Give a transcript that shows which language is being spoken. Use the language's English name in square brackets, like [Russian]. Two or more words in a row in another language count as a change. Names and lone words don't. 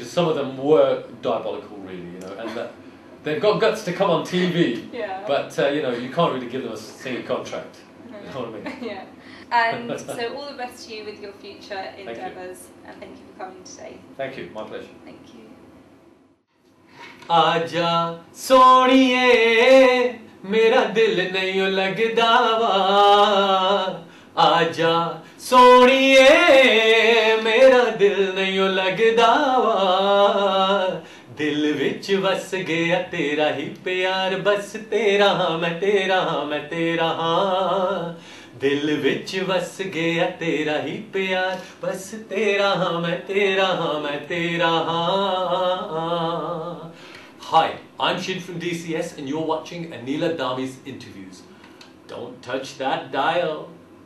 [English] Some of them were diabolical, really, you know, and they've got guts to come on TV. But you know, you can't really give them a singing contract. You know what I mean? And so all the best to you with your future endeavours, and thank you for coming today. Thank you, my pleasure. Thank you. [Punjabi] ਆਜਾ ਸੋਨਿਏ ਮੇਰਾ ਦਿਲ ਨਹੀਂ ਲਗਦਾ ਵਾ ਆਜਾ ਸੋਨਿਏ ਮੇਰਾ ਦਿਲ ਨਹੀਂ ਲਗਦਾ ਵਾ ਦਿਲ ਵਿਚ ਵਿਚ ਵਸ ਗਿਆ ਤੇਰਾ ਹੀ ਪਿਆਰ ਬਸ ਤੇਰਾ ਹਾਂ ਮੈਂ ਤੇਰਾ ਹਾਂ ਮੈਂ ਤੇਰਾ ਹਾਂ ਦਿਲ ਵਿਚ ਵਸ ਗਿਆ ਤੇਰਾ ਹੀ ਪਿਆਰ ਬਸ ਤੇਰਾ ਹਾਂ ਮੈਂ ਤੇਰਾ ਹਾਂ ਮੈਂ ਤੇਰਾ ਹਾਂ. [English] Hi, I'm Shin from DCS and you're watching Anila Dhami's interviews. Don't touch that dial.